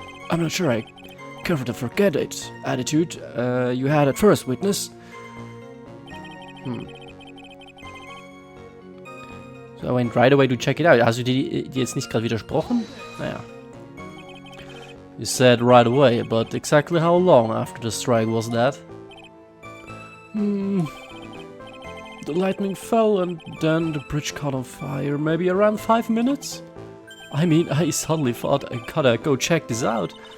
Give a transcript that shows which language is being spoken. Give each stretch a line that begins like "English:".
English: I'm not sure I covered the forget it attitude you had at first, Witness. So I went right away to check it out.
German: Hast du dir jetzt nicht gerade widersprochen? Naja.
English: You said right away, but exactly how long after the strike was that? The lightning fell and then the bridge caught on fire, maybe around 5 minutes? I mean, I suddenly thought I gotta go check this out.